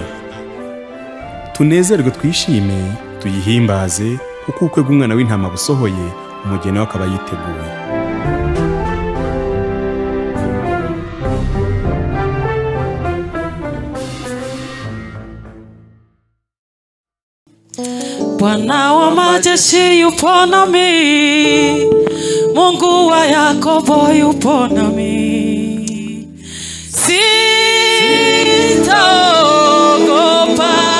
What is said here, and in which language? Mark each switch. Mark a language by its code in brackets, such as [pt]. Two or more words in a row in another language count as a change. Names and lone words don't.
[rw] Tunezerwe twishime tuyihimbaze kuko ukwe bw'umwana w'intama busohoye umugeni wakaba yiteguye. [sw] Bwana wa majeshi yupo nami, Mungu wa Yakobo yupo nami, sitaogopa.